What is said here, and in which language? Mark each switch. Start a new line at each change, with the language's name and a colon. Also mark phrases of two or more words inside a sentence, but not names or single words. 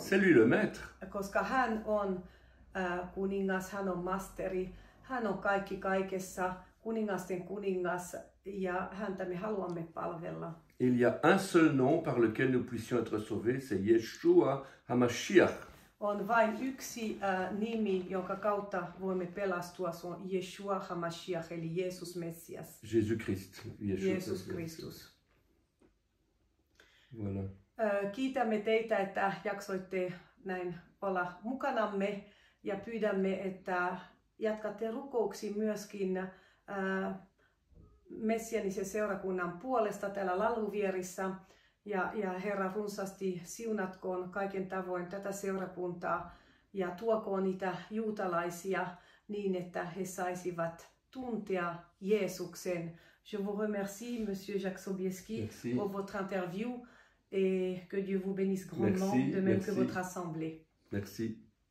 French: c'est lui le maître.
Finnish: Koska hän on kuningas, hän on masteri, hän on kaikki kaikessa, kuningasten kuningas ja häntä me haluamme palvella.
French: Il y a un seul nom par lequel nous puissions être sauvés, c'est Yeshua HaMashiach.
Finnish: On vain yksi nimi, jonka kautta voimme pelastua, se on Yeshua HaMashiach, eli Jeesus Messias.
French: Jésus-Christ.
Finnish: Jeesus Kristus.
French: Voilà.
Finnish: Kiitämme teitä, että jaksoitte näin olla mukanamme ja pyydämme, että jatkatte rukouksia myöskin messianisen seurakunnan puolesta täällä Laluvierissa Ja Herra runsaasti siunatkoon kaiken tavoin tätä seurakuntaa ja tuokoon niitä juutalaisia niin, että he saisivat tuntea Jeesuksen.
French: Je vous remercie, Monsieur Jacques Sobieski, pour votre interview et que Dieu vous bénisse grandement, de même que votre assemblée. Merci.